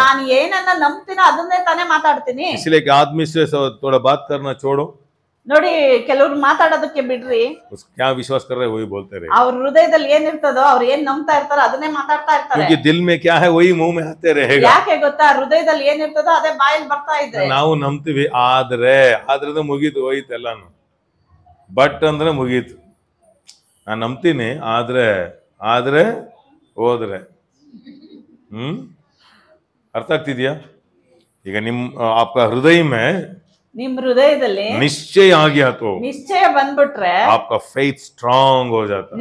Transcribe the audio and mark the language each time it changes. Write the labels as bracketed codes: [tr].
[kn] ನಾನು ಏನನ್ನ ನಂಬ್ತೀನೋ ಅದನ್ನೇ ತಾನೇ ಮಾತಾಡ್ತೀನಿ. [hi] इसलिए कि आदमी से थोड़ा बात करना छोड़ो. [kn] ನೋಡಿ, ಕೆಲವ್ರು ಮಾತಾಡೋದಕ್ಕೆ ಬಿಡ್ರಿ, [hi] क्या विश्वास कर रहे वही बोलते रहे, [kn] ಅವ್ರ ಹೃದಯದಲ್ಲಿ ಏನಿರ್ತದೋ ಅವ್ರು ಏನ್ ನಂಬ್ತಾ ಇರ್ತಾರೋ ಅದನ್ನೇ ಮಾತಾಡ್ತಾ ಇರ್ತಾರೆ. [hi] क्योंकि दिल में क्या है वही मुंह में आते रहेगा. [kn] ಯಾಕೆ ಗೊತ್ತಾ? ಹೃದಯದಲ್ಲಿ ಏನಿರ್ತದೋ ಅದೇ ಬಾಯಲ್ಲಿ ಬರ್ತಾ ಇದೆ. ನಾವು ನಂಬ್ತೀವಿ, ಆದ್ರೆ ಮುಗೀತು, ಹೋಯ್ತು ಎಲ್ಲಾನು. ಬಟ್ ಅಂದ್ರೆ ಮುಗೀತು. ನಾನು ನಂಬ್ತೀನಿ, ಆದ್ರೆ ಹೋದ್ರೆ ಅರ್ಥ ಆಗ್ತಿದ್ಯಾ? [hi] ಈಗ आपका हृदय में [kn] ನಿಮ್ ಹೃದಯದಲ್ಲಿ [hi] निश्चय आ गया तो [kn] ನಿಶ್ಚಯ ಬಂದ್ಬಿಟ್ರೆ [hi] आपका फेथ स्ट्रांग हो जाता है.